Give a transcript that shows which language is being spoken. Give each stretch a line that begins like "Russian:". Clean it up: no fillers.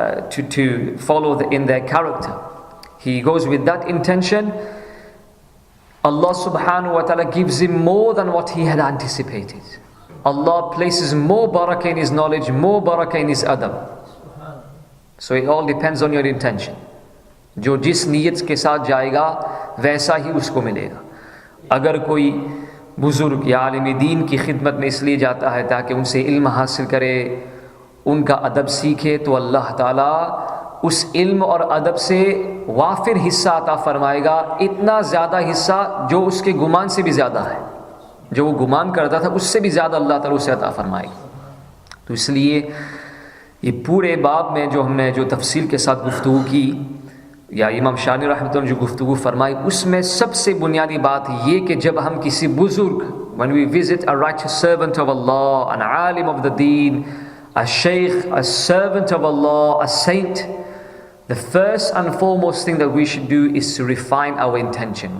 English: to follow in their character, he goes with that intention, Allah subhanahu wa ta'ala gives him more than what he had anticipated. Allah places more barakah in his knowledge, more barakah in his adab. So it all depends on your intention.
Hindi: जो जिस नीयत के साथ जाएगा वैसा ही उसको मिलेगा. अगर कोई बुजुर्ग या आलिम दीन की खिदमत में इसलिए जाता है ताकि उनसे इल्म हासिल करे, उनका अदब सीखे, तो अल्लाह ताला उस इल्म और अदब से वाफिर हिस्सा अता फरमाएगा, इतना ज़्यादा हिस्सा जो उसके गुमान से भी ज़्यादा है, जो वो गुमान करता था उससे भी ज़्यादा अल्लाह ताला उसे अता फरमाएगा. तो इसलिए ये पूरे बाब में जो हमने जो तफसील के साथ गुफ्तगू की, या इमाम शानी रहमतुल्लाह ने जो गुफ्तगू फरमाई, उसमें सबसे बुनियादी बात ये कि जब हम किसी बुजुर्ग,
English: when we visit a righteous servant of Allah, an alim of the deen, a shaykh, a servant of Allah, a saint, the first and foremost thing that we should do is to refine our intention.